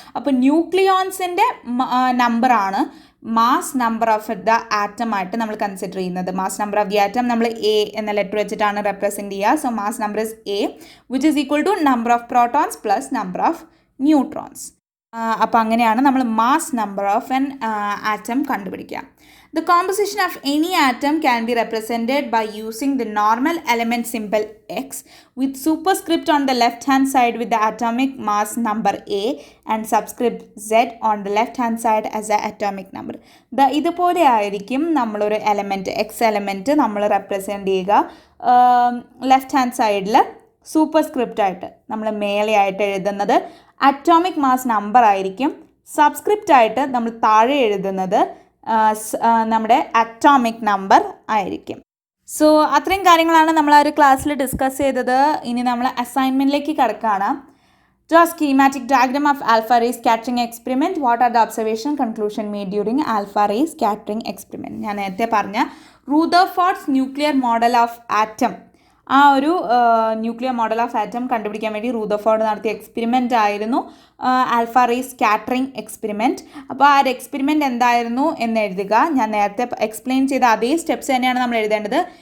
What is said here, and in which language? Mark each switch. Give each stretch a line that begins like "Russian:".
Malayalam: അപ്പോൾ ന്യൂക്ലിയോൺസിൻ്റെ നമ്പറാണ് mass number of the ആറ്റമായിട്ട് നമ്മൾ കൺസിഡർ ചെയ്യുന്നത്. Mass number of the atom നമ്മൾ A എന്ന ലെറ്റർ വെച്ചിട്ടാണ് റെപ്രസെൻറ്റ് ചെയ്യുക.
English: So mass number is A, which is equal to number of protons plus number of neutrons.
Malayalam: അപ്പോൾ അങ്ങനെയാണ് നമ്മൾ mass number of an atom കണ്ടുപിടിക്കുക.
English: The composition of any atom can be represented by using the normal element symbol X with superscript on the left hand side with the atomic mass number A and subscript Z on the left hand side as the atomic number.
Malayalam: ഇതുപോലെ ആയിരിക്കും നമ്മളൊരു element X element നമ്മൾ represent ചെയ്യുക. Left hand സൈഡിൽ സൂപ്പർസ്ക്രിപ്റ്റായിട്ട് നമ്മൾ മേലെയായിട്ട് എഴുതുന്നത് atomic mass number ആയിരിക്കും. Subscript ആയിട്ട് നമ്മൾ താഴെ എഴുതുന്നത് നമ്മുടെ അറ്റോമിക് നമ്പർ ആയിരിക്കും. സോ അത്രയും കാര്യങ്ങളാണ് നമ്മൾ ആ ഒരു ക്ലാസ്സിൽ ഡിസ്കസ് ചെയ്തത്. ഇനി നമ്മൾ അസൈൻമെൻറ്റിലേക്ക് കിടക്കുകയാണ്.
English: Draw a schematic diagram of alpha ray scattering experiment. What are the observation conclusion made during alpha ray scattering experiment?
Malayalam: ഞാൻ നേരത്തെ പറഞ്ഞ റൂദർഫോർഡ്സ് ന്യൂക്ലിയർ മോഡൽ ഓഫ് ആറ്റം, ആ ഒരു ന്യൂക്ലിയർ മോഡൽ ഓഫ് ആറ്റം കണ്ടുപിടിക്കാൻ വേണ്ടി റൂദർഫോർഡ് നടത്തിയ എക്സ്പെരിമെൻ്റ് ആയിരുന്നു ആൽഫ റേ സ്കാറ്ററിംഗ് എക്സ്പെരിമെൻറ്റ്. അപ്പോൾ ആ ഒരു എക്സ്പെരിമെൻറ്റ് എന്തായിരുന്നു എന്ന് എഴുതുക. ഞാൻ നേരത്തെ എക്സ്പ്ലെയിൻ ചെയ്ത അതേ സ്റ്റെപ്സ് തന്നെയാണ് നമ്മൾ എഴുതേണ്ടത്.